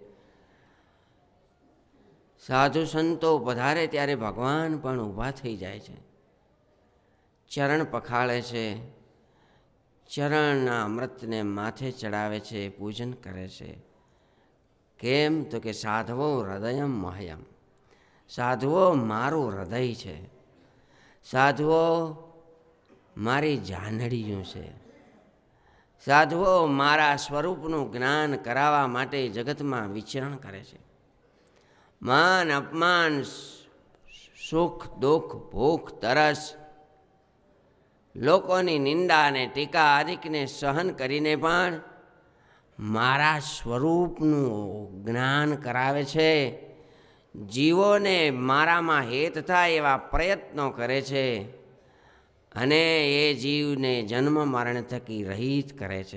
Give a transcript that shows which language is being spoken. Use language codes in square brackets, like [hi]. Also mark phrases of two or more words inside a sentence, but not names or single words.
[gu] સાધુ સંતો પધારે ત્યારે ભગવાન પણ ઊભા થઈ જાય છે, ચરણ પખાળે છે, ચરણના અમૃતને માથે ચઢાવે છે, પૂજન કરે છે। કેમ તો કે [sa] साधवो हृदयम मह्यम, [gu] સાધુઓ મારૂ હૃદય છે, સાધુઓ મારી જાનડિયો છે, સાધુઓ મારા સ્વરૂપનું જ્ઞાન કરાવા માટે જગત માં વિચરણ કરે છે। માન અપમાન સુખ દુખ ભૂખ તરસ લોકોની નિંદા અને ટીકા આદિકને સહન કરીને પણ મારા સ્વરૂપનું જ્ઞાન કરાવે છે. જીવોને મારામાં હેત થાય એવા પ્રયત્નો કરે છે અને એ જીવને જન્મ મરણ થકી રહિત કરે છે.